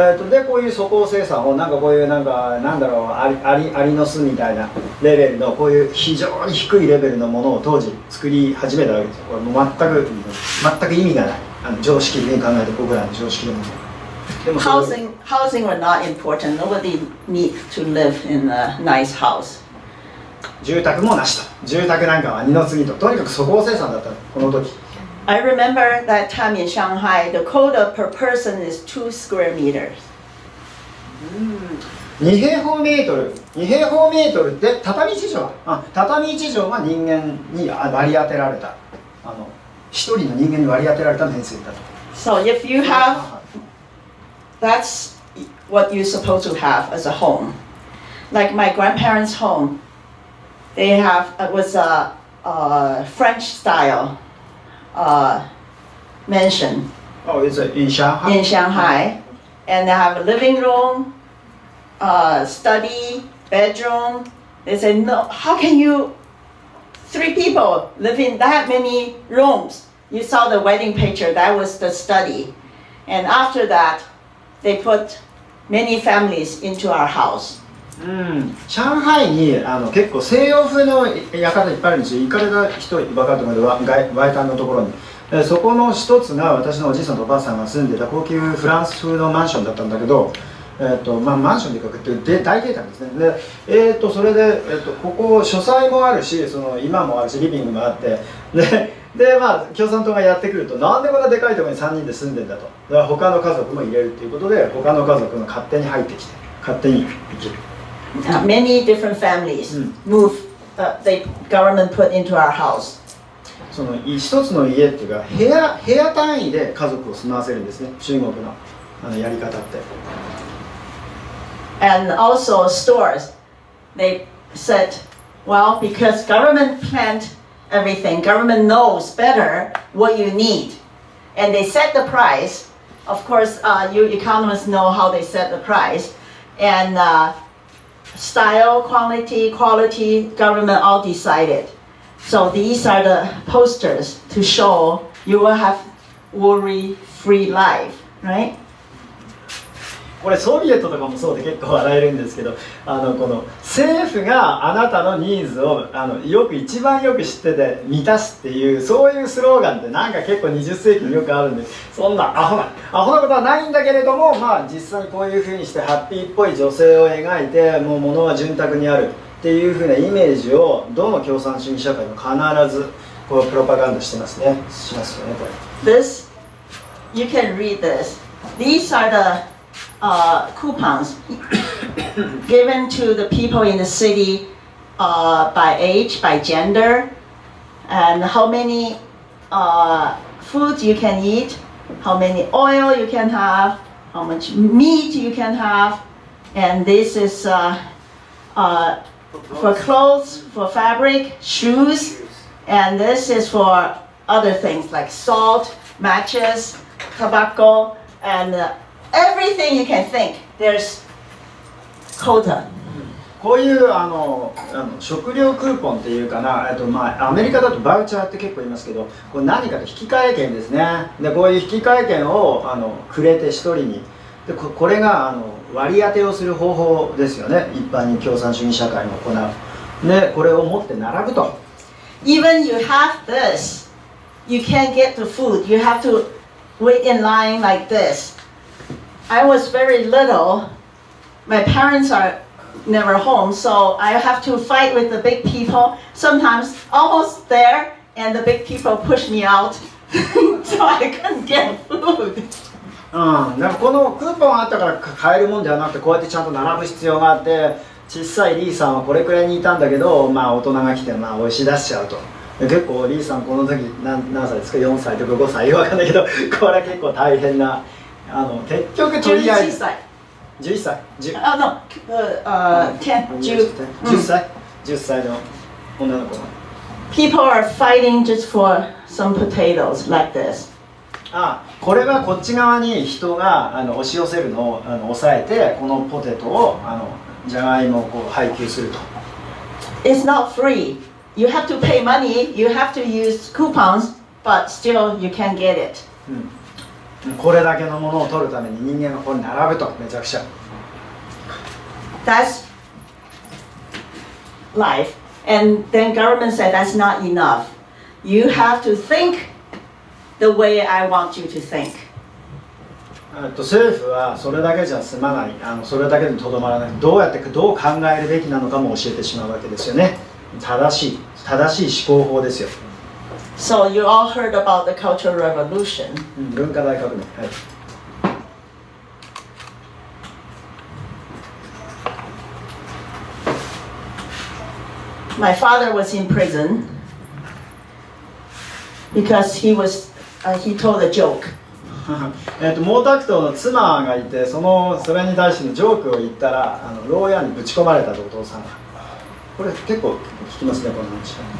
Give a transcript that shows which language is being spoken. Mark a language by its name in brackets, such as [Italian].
[Japanese] でこういう粗鋼生産をなんかこういうなんかなんだろうアリの巣みたいなレベルのこういう非常に低いレベルのものを当時作り始めたわけですよ。これもう全く意味がない常識的に考えて僕らの常識でも。 [English] Housing were not important. Nobody need to live in a nice house. [Japanese] 住宅もなしと。住宅なんかは二の次と。とにかく粗鋼生産だったこの時。 [English] I remember that time in Shanghai, the quota per person is 2 square meters. [Japanese] 2平方メートル。2平方メートルで畳1畳。畳1畳が人間に割り当てられた。一人の人間に割り当てられた面積だと。 [English] So if you have, that's what you're supposed to have as a home. Like my grandparents' home, they have it was a French style mansion. Oh, is it in Shanghai? In Shanghai, and they have a living room, study, bedroom. They said, no, how can you, 3 people live in that many rooms? You saw the wedding picture, that was the study. And after that, they put many families into our house. [Japanese] 上海に結構西洋風の館いっぱいあるんですよ。行かれた人分かると思うけど、外観のところに。そこの一つが私のおじいさんとおばあさんが住んでた高級フランス風のマンションだったんだけど、マンションでかくって大邸宅ですね。で、それで、ここ書斎もあるし、今もあるし、リビングもあって、で、共産党がやってくると、なんでこんなでかいところに3人で住んでんだと。だから他の家族も入れるっていうことで、他の家族が勝手に入ってきて、勝手に生きる。 [English] Many different families moved, the government put into our house. [Japanese] その一つの家っていうか部屋単位で家族を住まわせるんですね。中国のやり方って。 [English] And also stores, they said, well, because government planned everything, government knows better what you need, and they set the price. Of course, you economists know how they set the price, and style, quality, government all decided. So these are the posters to show you will have worry-free life, right? [Japanese] これソビエトとかもそうで結構笑えるんですけど、この政府があなたのニーズを一番よく知ってて満たすっていうそういうスローガンってなんか結構20世紀によくあるんで、そんなアホなことはないんだけれども、実際にこういうふうにしてハッピーっぽい女性を描いてもう物は潤沢にあるっていうふうなイメージをどの共産主義社会も必ずこうプロパガンダしてますね。しますよねこれ。 [English] This, you can read this. These are the coupons given to the people in the city by age, by gender, and how many food you can eat, how many oil you can have, how much meat you can have, and this is for clothes, for fabric, shoes, and this is for other things like salt, matches, tobacco, and everything you can think. There's quota. [Japanese] こういう食料クーポンっていうかな、アメリカだとバウチャーって結構言いますけど、これ何かと引き換え券ですね。でこういう引き換え券をくれて一人に、でこれが割り当てをする方法ですよね。一般に共産主義社会が行う。でこれを持って並ぶと。 [English] Even you have this, you can't get the food. You have to wait in line like this. I was very little. My parents are never home, so I have to fight with the big people. Sometimes almost there, and the big people push me out, so I couldn't get food. [Japanese] だからこのクーポンあったから買えるもんではなくて、こうやってちゃんと並ぶ必要があって、小さいリーさんはこれくらいにいたんだけど、大人が来て押し出しちゃうと。で結構リーさんこの時何歳ですか、4歳とか5歳わかんないけど、これは結構大変な、結局とりあえず11歳10歳の女の子が [English] People are fighting just for some potatoes like this. [Japanese] これはこっち側に人が押し寄せるのを抑えて、このポテトをじゃがいもをこう配給すると。 [English] It's not free. You have to pay money, you have to use coupons, but still you can't get it. [Japanese] これだけのものを取るために人間がここに並ぶと、めちゃくちゃ。 [English] That's life. And then government said that's not enough. You have to think the way I want you to think. [Japanese] 政府はそれだけじゃ済まない、それだけでとどまらない、どう考えるべきなのかも教えてしまうわけですよね。正しい思考法ですよ。 [English] So you all heard about the Cultural Revolution. [Japanese] 文化大革命。はい。 [English] My father was in prison because he told a joke. [Japanese] 毛沢東の妻がいて、それに対してのジョークを言ったら牢屋にぶち込まれたと、お父さんが。これ結構聞きますね、この話。